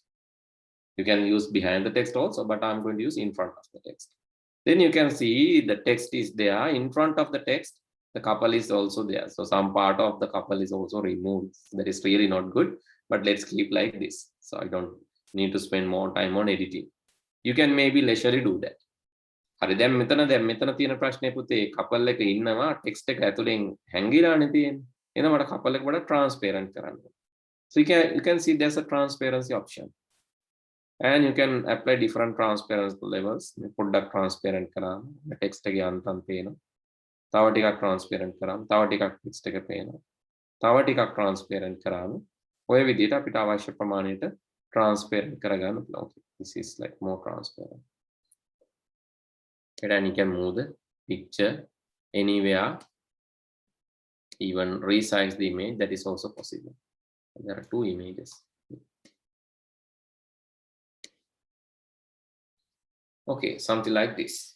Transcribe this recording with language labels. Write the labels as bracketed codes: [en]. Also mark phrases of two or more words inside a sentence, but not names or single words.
[en] You can use behind the text also, but I'm going to use in front of the text. Then you can see the text is there in front of the text. The couple is also there. So some part of the couple is also removed. That is really not good, but let's keep like this. So I don't need to spend more time on editing. You can maybe leisurely do that. [si] හරි දැන් මෙතන තියෙන ප්‍රශ්නේ පුතේ couple එක ඉන්නවා text එක ඇතුලෙන් හැංගිලානේ තියෙන්නේ. එහෙනම් මට couple එක වඩා transparent කරන්න. [en] So you can see there's a transparency option. And you can apply different transparency levels. [si] පොඩ්ඩක් transparent කරාම text එකේ අන්තම් පේනවා. තව ටිකක් transparent කරාම තව ටිකක් text එක පේනවා. තව ටිකක් transparent කරාම ඔය විදිහට අපිට අවශ්‍ය ප්‍රමාණයට transparent කරගන්න පුළුවන්. [en] Okay, this is like more transparent. And you can move the picture anywhere, even resize the image. That is also possible. There are two images. Okay, something like this.